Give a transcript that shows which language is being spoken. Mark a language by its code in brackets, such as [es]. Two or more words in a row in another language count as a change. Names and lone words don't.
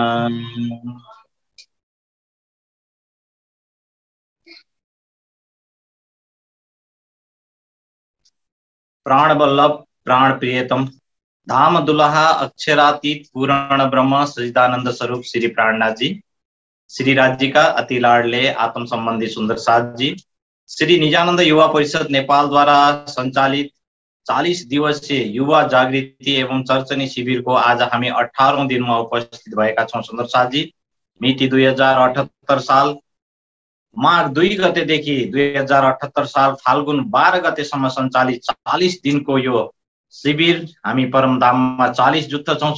[hi] प्राण वल्लभ प्राण प्रियतम, धाम दुल्हा अक्षरातीत पूर्ण ब्रह्म सच्चिदानंद स्वरूप [ne] श्री प्राणनाथ जी, [hi] श्री राज्य का अति लाडले आत्म संबंधी सुंदर साथ जी, [ne] श्री निजानंद युवा परिषद नेपाल द्वारा संचालित 40 दिवसीय युवा जागृति एवं चर्चनी शिविर को आज हामी 18औं दिनमा उपस्थित भएका छौं। सुन्दर साथ जी, मिति 2078 साल माघ 2 गतेदेखि 2078 साल फाल्गुन 12 गतेसम्म सञ्चालित 40 दिनको यो शिविर हामी परमधाममा 40 जुत्थ छौं।